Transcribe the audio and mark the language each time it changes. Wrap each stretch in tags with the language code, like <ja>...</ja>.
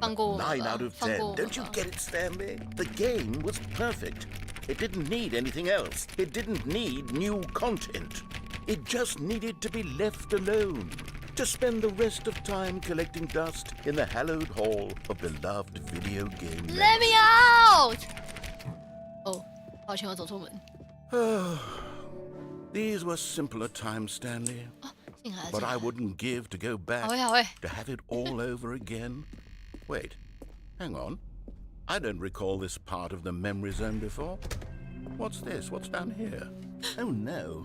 <en>9 out of 10. Don't you get it, Stanley? The game was perfect. It didn't need anything else. It didn't need new content. It just needed to be left alone. To spend the rest of time collecting dust in the hallowed hall of beloved video game. Let me out!</en> <zh>哦，抱歉，我走错门。</zh> <en>These were simpler times, Stanley. But I wouldn't give to go back to have it all over again. Wait, hang on. I don't recall this part of the memory zone before. What's this? What's down here? Oh no.</en>